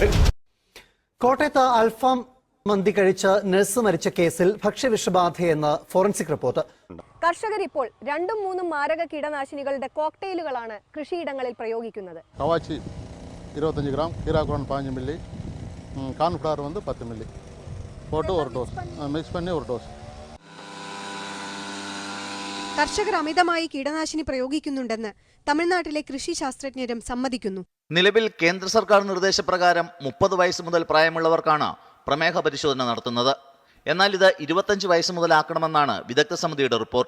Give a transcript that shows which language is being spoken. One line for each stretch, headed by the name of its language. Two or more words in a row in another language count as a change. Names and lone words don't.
Malayalam: കോട്ടയത്ത് അൽഫാം മന്തി കഴിച്ച് നഴ്സ് മരിച്ച കേസിൽ ഭക്ഷ്യവിഷബാധയെന്ന് ഫോറൻസിക് റിപ്പോർട്ട്. കർഷകർ ഇപ്പോൾ 2-3 മാരക കീടനാശിനികളുടെ കോക്ടെയിലുകളാണ് കൃഷിയിടങ്ങളിൽ പ്രയോഗിക്കുന്നത്. കവാച്ചി 25 ഗ്രാം, കീരാക്കുറൻ 15 മില്ലി,
Tamil: கார்ன்ஃப்ளவர் 10 மில்லி போட்டு ஒரு டோஸ் மிக்ஸ் பண்ணி ஒரு டோஸ்.
Malayalam: കർഷകർ അമിതമായി കീടനാശിനി പ്രയോഗിക്കുന്നുണ്ടെന്ന് തമിഴ്നാട്ടിലെ കൃഷി ശാസ്ത്രജ്ഞരും സമ്മതിക്കുന്നു. നിലവിൽ കേന്ദ്ര സർക്കാർ നിർദ്ദേശപ്രകാരം 30 വയസ്സ് മുതൽ പ്രായമുള്ളവർക്കാണ് പ്രമേഹ പരിശോധന നടത്തുന്നത്. എന്നാൽ ഇത് 25 വയസ്സ് മുതലാക്കണമെന്നാണ് വിദഗ്ധ സമിതിയുടെ റിപ്പോർട്ട്.